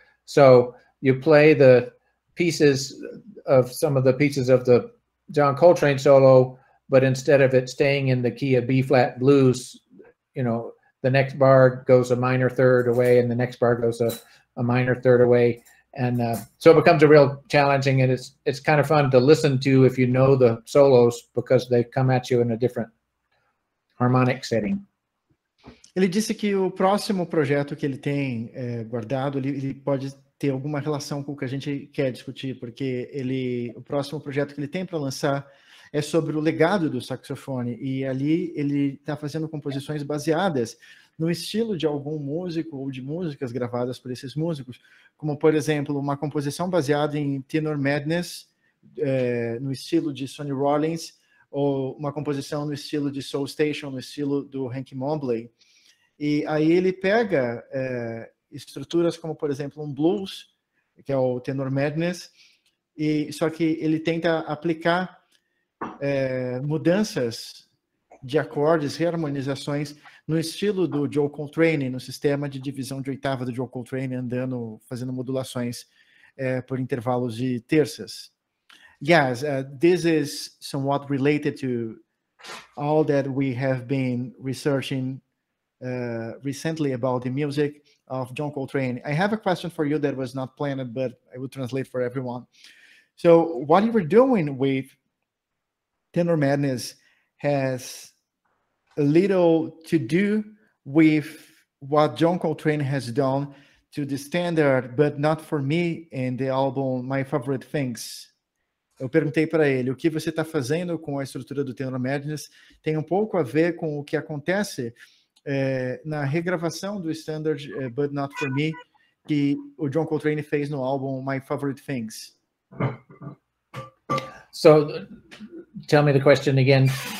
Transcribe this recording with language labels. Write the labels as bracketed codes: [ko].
[en] So you play the pieces of some of the pieces of the John Coltrane solo, but instead of it staying in the key of B flat blues, you know, the next bar goes a minor third away and the next bar goes a minor third away. And so it becomes a real challenging, and it's kind of fun to listen to if you know the solos, because they come at you in a different harmonic setting. [pt] Ele disse que o próximo projeto que ele tem guardado, ele pode ter alguma relação com o que a gente quer discutir, porque o próximo projeto que ele tem para lançar é sobre o legado do saxofone, e ali ele está fazendo composições baseadas no estilo de algum músico ou de músicas gravadas por esses músicos, como, por exemplo, uma composição baseada em Tenor Madness, no estilo de Sonny Rollins, ou uma composição no estilo de Soul Station, no estilo do Hank Mobley. E aí ele pega estruturas como, por exemplo, um blues, que é o Tenor Madness, só que ele tenta aplicar mudanças de acordes, reharmonizações no estilo do Joe Coltrane, no sistema de divisão de oitava do Joe Coltrane, fazendo modulações por intervalos de terças. [en] Yes, this is somewhat related to all that we have been researching recently about the music of John Coltrane. I have a question for you that was not planned, but I will translate for everyone. So what you were doing with Tenor Madness has a little to do with what John Coltrane has done to the standard, but not for me, in the album My Favorite Things. [pt] Eu perguntei para ele, o que você está fazendo com a estrutura do Tenor Madness tem um pouco a ver com o que acontece na regravação do standard But Not For Me, que o John Coltrane fez no álbum My Favorite Things. [en] So tell me the question again.